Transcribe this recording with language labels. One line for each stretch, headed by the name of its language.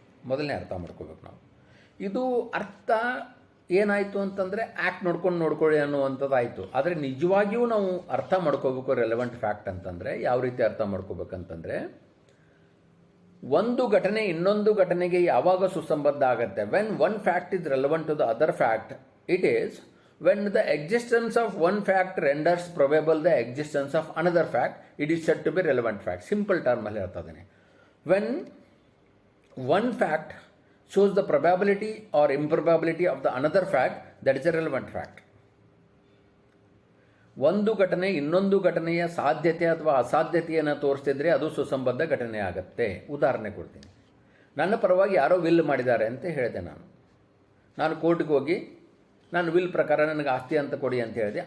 Kannada: ಮೊದಲನೇ ಅರ್ಥ ಮಾಡ್ಕೋಬೇಕು ನಾವು. ಇದು ಅರ್ಥ ಏನಾಯಿತು ಅಂತಂದರೆ ಆ್ಯಕ್ಟ್ ನೋಡ್ಕೊಳ್ಳಿ ಅನ್ನುವಂಥದ್ದಾಯಿತು. ಆದರೆ ನಿಜವಾಗಿಯೂ ನಾವು ಅರ್ಥ ಮಾಡ್ಕೋಬೇಕು ರೆಲೆವೆಂಟ್ ಫ್ಯಾಕ್ಟ್ ಅಂತಂದರೆ ಯಾವ ರೀತಿ ಅರ್ಥ ಮಾಡ್ಕೋಬೇಕಂತಂದರೆ, ಒಂದು ಘಟನೆ ಇನ್ನೊಂದು ಘಟನೆಗೆ ಯಾವಾಗ ಸುಸಂಬದ್ಧ ಆಗುತ್ತೆ?
English: When one fact is relevant to the other fact, it is when the existence of one fact renders probable the existence of another fact, it is said to be relevant fact. Simple term
Kannada: ಅಲ್ಲಿ ಹೇಳ್ತಾ ಇದ್ದೀನಿ.
English: When one fact shows the probability or improbability of the another fact, that is a relevant fact.
Kannada: ಒಂದು ಘಟನೆ ಇನ್ನೊಂದು ಘಟನೆಯ ಸಾಧ್ಯತೆ ಅಥವಾ ಅಸಾಧ್ಯತೆಯನ್ನು ತೋರಿಸ್ತಿದ್ರೆ ಅದು ಸುಸಂಬದ್ಧ ಘಟನೆ ಆಗುತ್ತೆ. ಉದಾಹರಣೆ ಕೊಡ್ತೀನಿ. ನನ್ನ ಪರವಾಗಿ ಯಾರೋ ವಿಲ್ ಮಾಡಿದ್ದಾರೆ ಅಂತ ಹೇಳಿದೆ. ನಾನು ಕೋರ್ಟ್ಗೆ ಹೋಗಿ ನಾನು ವಿಲ್ ಪ್ರಕಾರ ನನಗೆ ಆಸ್ತಿ ಅಂತ ಕೊಡಿ ಅಂತ ಹೇಳಿದೆ.